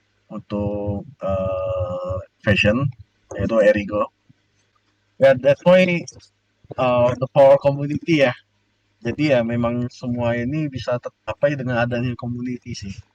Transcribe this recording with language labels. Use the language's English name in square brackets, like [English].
[Indonesian] Untuk fashion, yaitu Erigo. [English] Ya, that's why the power community ya. [Indonesian] Jadi ya memang semua ini bisa tercapai dengan adanya community sih.